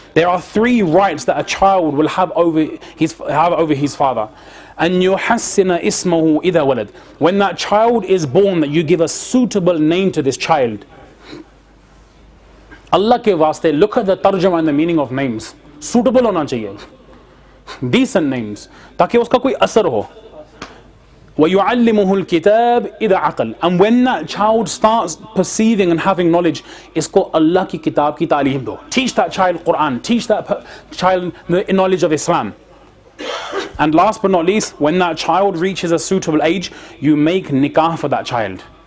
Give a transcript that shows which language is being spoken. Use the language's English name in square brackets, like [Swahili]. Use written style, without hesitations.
[English] There are three rights that a child will have over his father. And [Arabic] yuhassina ismahu idha walad. [English] When that child is born, that you give a suitable name to this child. [Hindi] Allah ke vaste, [English] look at the tarjuma and the meaning of names. [Hindi] Suitable hona chahiye. [English] Decent names, [Hindi] ताकि उसका कोई असर हो. [Arabic] وَيُعَلِّمُهُ الْكِتَابِ إِذَا عَقَلْ. [English] And when that child starts perceiving and having knowledge, [Hindi] इसको Allah की किताब की तालीम दो. [English] Teach that child Quran, teach that child the knowledge of Islam. And last but not least, when that child reaches a suitable age, you make nikah for that child.